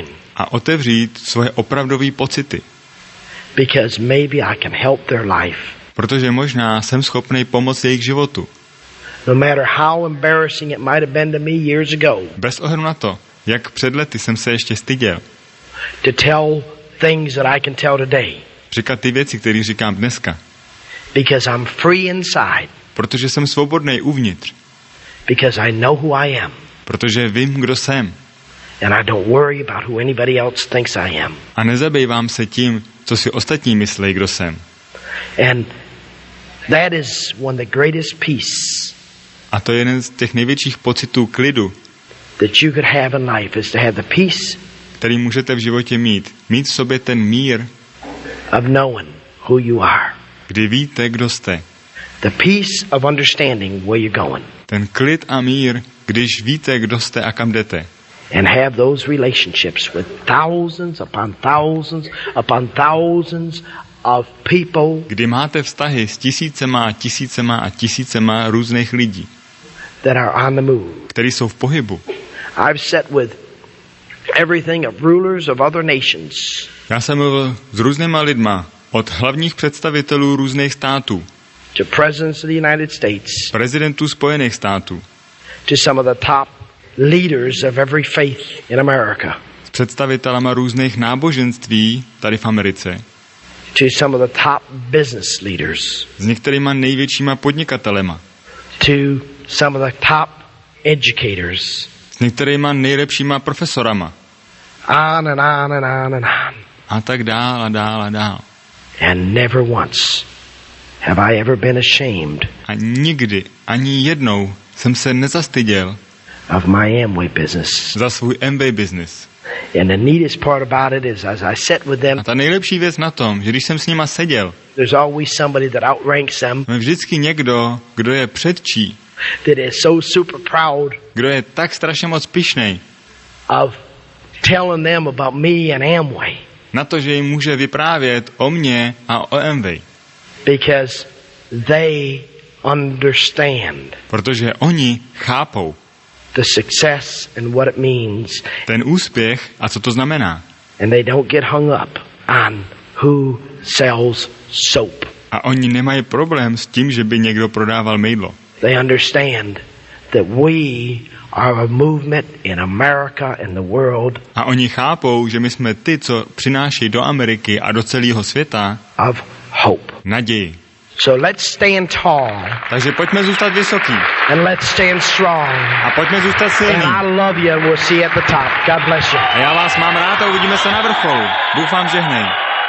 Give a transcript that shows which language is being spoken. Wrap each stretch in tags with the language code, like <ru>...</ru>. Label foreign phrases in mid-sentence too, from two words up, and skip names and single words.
<cs>a otevřít svoje opravdové pocity,</cs> <en>because maybe I can help their life.</en> <cs>protože možná jsem schopný pomoct jejich životu.</cs> <en>No matter how embarrassing it might have been to me years ago</en> <cs>Bez ohledu na to, jak před lety jsem se ještě styděl</cs> <en>to tell things that I can tell today,</en> <cs>říkat ty věci, které říkám dneska,</cs> <en>because I'm free inside,</en> <cs>protože jsem svobodný uvnitř,</cs> <en>because I know who I am,</en> <cs>protože vím, kdo jsem</cs> <en>and I don't worry about who anybody else thinks I am.</en> <cs>a nezabývám se tím, co si ostatní myslí, kdo jsem.</cs> <en>And that is one of the greatest peace</en> <cs>A to je jeden z těch největších pocitů klidu,</cs> <en>that you could have in life, is to have the peace</en> <cs>který můžete v životě mít. Mít v sobě ten mír,</cs> <en>of knowing who you are,</en> <cs>kdy víte, kdo jste.</cs> <en>the peace of understanding where you're going,</en> <cs>Ten klid a mír, když víte, kdo jste a kam jdete.</cs> <en>and have those relationships with thousands upon thousands of people</en> <cs>Kdy máte vztahy s tisícema a tisícema různých lidí,</cs> <en>that are on the move.</en> <cs>kteří jsou v pohybu.</cs> <en>I've sat with everything of rulers of other nations,</en> <cs>Já jsem mluvil s různýma lidma, od hlavních představitelů různých států,</cs> <en>to presidents of the United States,</en> <cs>prezidentů Spojených států,</cs> <en>to some of the top leaders of every faith in America,</en> <cs>s představitelama různých náboženství tady v Americe,</cs> <en>to some of the top business leaders,</en> <cs>s některýma největšíma podnikatelema,</cs> <en>to some of the top educators,</en> <cs>s některýma nejlepšíma profesorama</cs> <en>on and on and on and on.</en> <cs>a tak dál a dál a dál.</cs> <en>And never once have I ever been ashamed</en> <cs>A nikdy, ani jednou jsem se nezastyděl</cs> <en>of my Amway business.</en> <cs>za svůj MBA business.</cs> <en>And the neatest part about it is, as I sit with them,</en> <cs>A ta nejlepší věc na tom, že když jsem s nima seděl,</cs> <en>there's always somebody that outranks them,</en> <cs>je vždycky někdo, kdo je předčí,</cs> <en>that is so super proud</en> <cs>kdo je tak strašně moc pyšnej</cs> <en>of telling them about me and Amway,</en> <cs>na to, že jim může vyprávět o mně a o Amway.</cs> <en>because they understand</en> <cs>Protože oni chápou</cs> <en>the success and what it means,</en> <cs>ten úspěch a co to znamená.</cs> <en>and they don't get hung up on who sells soap.</en> <cs>A oni nemají problém s tím, že by někdo prodával mydlo.</cs> <en>They understand that we are a movement in America and the world</en> <cs>A oni chápou, že my jsme ty, co přináší do Ameriky a do celého světa</cs> <en>of hope.</en> <cs>naději.</cs> <en>So let's stand tall</en> <cs>Takže pojďme zůstat vysoký</cs> <en>and let's stand strong.</en> <cs>a pojďme zůstat</cs> <en>And</en> <cs>silní.</cs> <en>I love you. We'll see you at the top. God bless you.</en> <cs>A já vás mám rád a uvidíme se na vrcholu. Bůh vám žehnej.</cs>